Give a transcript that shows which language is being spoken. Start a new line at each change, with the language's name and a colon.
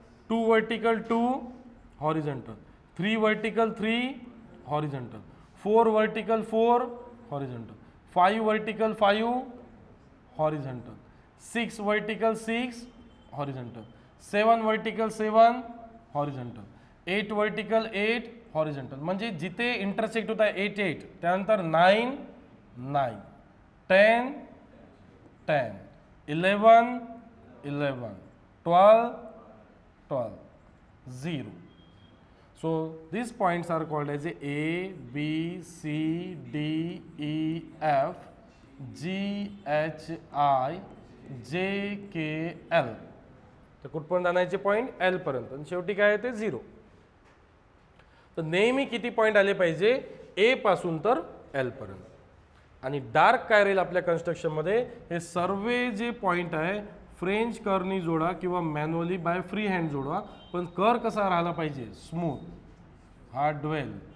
English: 2 vertical 2 horizontal, 3 vertical 3 horizontal, 4 vertical 4 horizontal, 5 vertical 5 horizontal, 6 vertical 6 horizontal, 7 vertical 7 horizontal, 8 vertical 8 horizontal.
Marathi: म्हणजे जिथे intersect होत आहे 8 8, त्यानंतर 9 9, 10 10, 11 11, 12, 12, 0.
English: So these points are called as A, B, C, D, E, F, G, H, I, J, K, L.
Marathi: तर कुठपर्यंत आणायचे point L पर्यंत आणि शेवटी काय आहे ते 0. तर नेहमी किती पॉईंट आले पाहिजे A पासून तर L पर्यंत. आणि डार्क काय राहील आपल्या कन्स्ट्रक्शनमध्ये हे सर्व जे पॉईंट आहे फ्रेंच करनी जोडा किंवा मॅन्युअली बाय फ्री हँड जोडा, पण कर कसा राहिला पाहिजे स्मूथ, हा ड्वेल.